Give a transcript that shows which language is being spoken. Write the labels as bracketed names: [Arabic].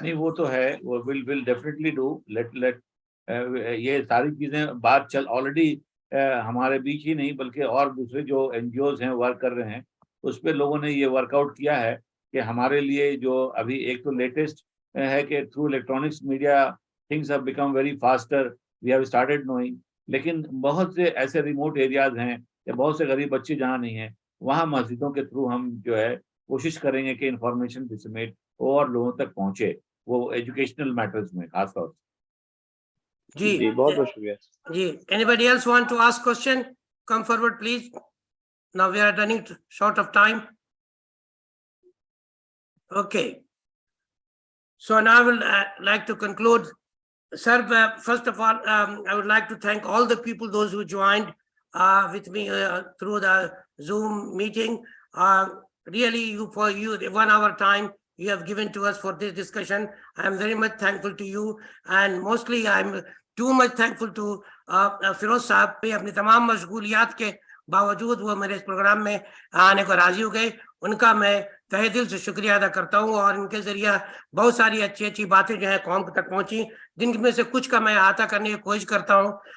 [Hindi] नहीं, वो तो है, वो [English] Will definitely do. [Hindi] लेट ये सारी चीजें बात चल ऑलरेडी हमारे बीच ही नहीं बल्कि और दूसरे जो एनजीओज हैं वर्क कर रहे हैं, उस पर लोगों ने ये वर्कआउट किया है कि हमारे लिए जो अभी एक तो लेटेस्ट है कि [English] Through electronics media things have become very faster, we have started knowing. [Hindi] लेकिन बहुत से ऐसे रिमोट एरियाज हैं या बहुत से गरीब बच्चे जहाँ नहीं हैं, वहाँ मस्जिदों के थ्रू हम जो है कोशिश करेंगे कि इंफॉर्मेशन डिसमिनेट और लोगों तक पहुंचे, वो एजुकेशनल मैटर्स में खास तौर से। जी बहुत बहुत शुक्रिया जी। [English] Anybody else want to ask question? Come forward, please. Now we are running short of time. Okay. So now I will like to conclude. Sir, first of all, I would like to thank all the people, those who joined with me through the Zoom meeting. Really, for you, 1 hour time you have given to us for this discussion. I am very much thankful to you, and mostly I am too much thankful to Firoz sahab [Hindi] पे अपनी तमाम मशगूलियात के बावजूद वो मेरे इस programme में आने को राजी हो गए। उनका मैं तहे दिल से शुक्रिया अदा करता हूँ, और इनके जरिए बहुत सारी अच्छी अच्छी बातें जो है कौम तक पहुंची, जिनमें से कुछ का मैं अहाता करने की कोशिश करता हूँ।